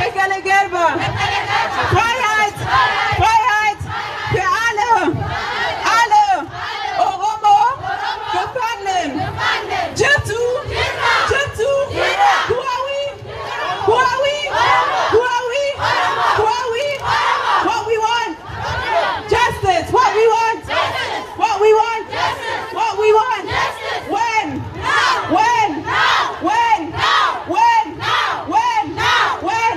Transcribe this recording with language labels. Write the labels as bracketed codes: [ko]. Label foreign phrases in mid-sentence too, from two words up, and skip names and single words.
[om] Gerba. [de] Freiheit, Freiheit für alle, alle Oromo Gefangenen. [om] Jirtu, Jirtu, Huawi, Huawi, Huawi, Huawi. [en] What we want, justice. What we want, what we want, what we want. When, when, when, when, when, when.